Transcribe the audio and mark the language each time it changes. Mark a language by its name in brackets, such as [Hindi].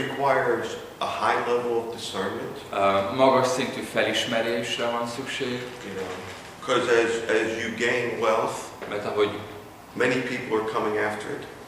[English] requires a high level of discernment. [Hungarian] Magas szintű felismerésre van szükség. [English] You know, because as you gain wealth, [Hungarian] Mert ahogy [English] many people are coming after it.